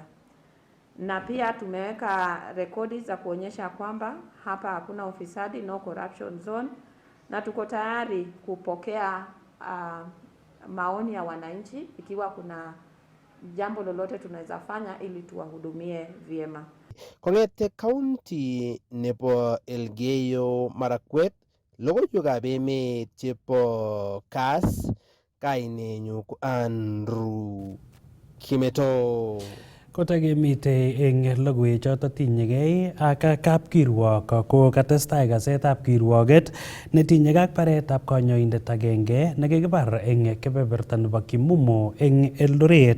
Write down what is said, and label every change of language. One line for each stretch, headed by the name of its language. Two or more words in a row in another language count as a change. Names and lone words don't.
Swahili: Na pia tumeweka rekodi za kuonyesha kwamba hapa hakuna ufisadi,
English: no corruption zone,
Swahili: na tuko tayari kupokea maoni ya wananchi ikiwa kuna jambo lolote tunaweza fanya ili tuwahudumie vyema.
Kalenjin: Kongete county nebo Elgeyo Marakwet, logoiwekab emet chebo Kass, kainenyu ko Andrew Kimeto. Kotakemite eng logoiwek choto tinyegei ak kapkirwok ko katestai kasetab kirwoget netinye ak baretab kanyoindet agenge nekikibar eng kebeberta nebo Kimumu eng Eldoret.